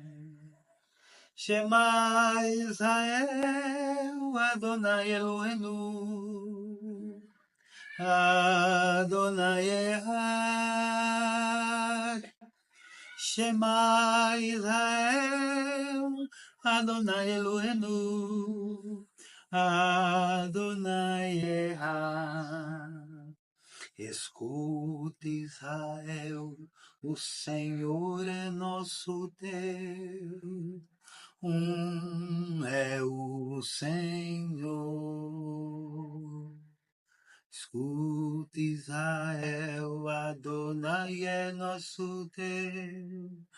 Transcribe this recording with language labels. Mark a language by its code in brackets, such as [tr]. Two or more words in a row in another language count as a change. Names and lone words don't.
[he] שמע ישראל, אדוני אלוהינו, אדוני אחד. שמע ישראל, אדוני אלוהינו, אדוני אחד. [pt] Escuta, Israel, o Senhor é nosso Deus. É o Senhor. Escuta, Israel, Adonai é nosso Deus.